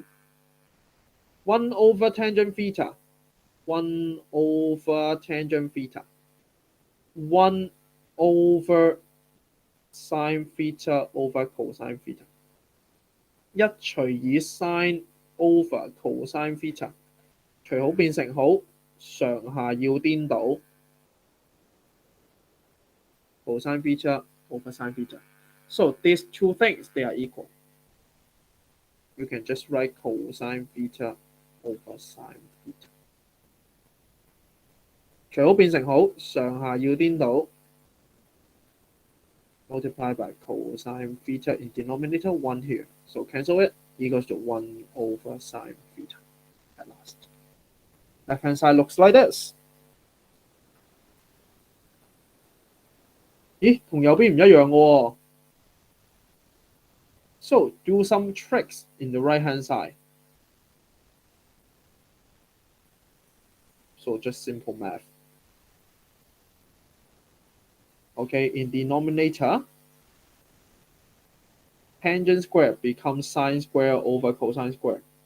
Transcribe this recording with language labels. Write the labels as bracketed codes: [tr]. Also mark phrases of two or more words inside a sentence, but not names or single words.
[en] 1 over tangent theta. 1 over tangent theta. 1 over sine theta over cosine theta. 1 除以 sine over cosine theta， [yue] 除好變成好，上下要顛倒。 [en] cosine theta over sine theta. So these two things, they are equal. You can just write cosine theta over sine theta. [yue] 除好變成好，上下要顛倒。 [en] Multiply by cosine theta in denominator 1 here. So cancel it, equals to 1 over sine theta at last. Left hand side looks like this. [yue] 咦，同右邊唔一樣喎。 [en] So do some tricks in the right hand side. So just simple math. Okay, in denominator, tangent square becomes sine square over cosine square.